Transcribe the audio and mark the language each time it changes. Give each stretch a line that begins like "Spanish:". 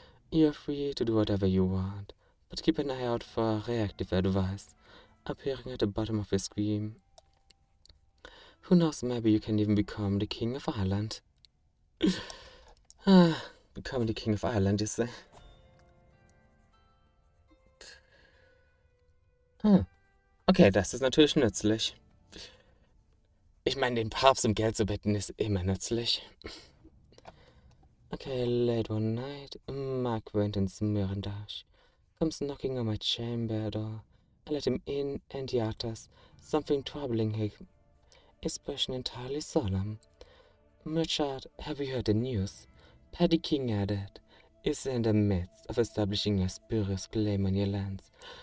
English: You're free to do whatever you want, but keep an eye out for reactive advice appearing at the bottom of your screen. Who knows, maybe you can even become the King of Ireland. Becoming the King of Ireland, you say?
German: Okay, das ist natürlich nützlich. Ich meine, den Papst um Geld zu bitten ist immer nützlich.
English: Okay, late one night, my acquaintance Mirandash comes knocking on my chamber door. I let him in, and he utters something troubling him, expression entirely solemn. Richard, have you heard the news? Paddy King added, is in the midst of establishing a spurious claim on your lands.